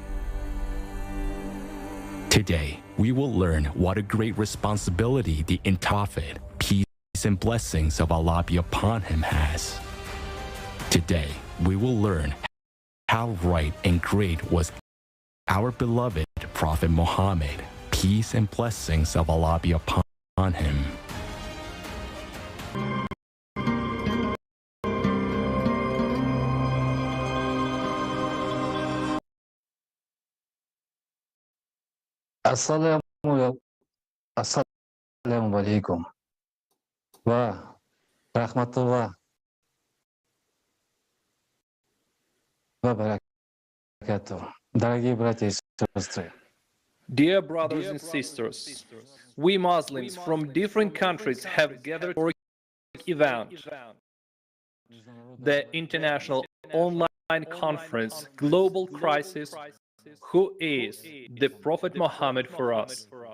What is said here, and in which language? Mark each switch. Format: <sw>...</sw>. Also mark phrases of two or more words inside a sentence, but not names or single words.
<en>Today, we will learn what a great responsibility the Prophet, peace and blessings of Allah be upon him, has. Today, we will learn how right and great was our beloved Prophet Muhammad, peace and blessings of Allah be upon him.</en> <ar>السلام عليكم ورحمة الله وبركاته.</ar> <ru>Дорогие братья и сестры,</ru> <en>Dear brothers and sisters, we Muslims from different countries have gathered for an event, the International Online Conference Global Crisis, who is the Prophet Muhammad for us.</en>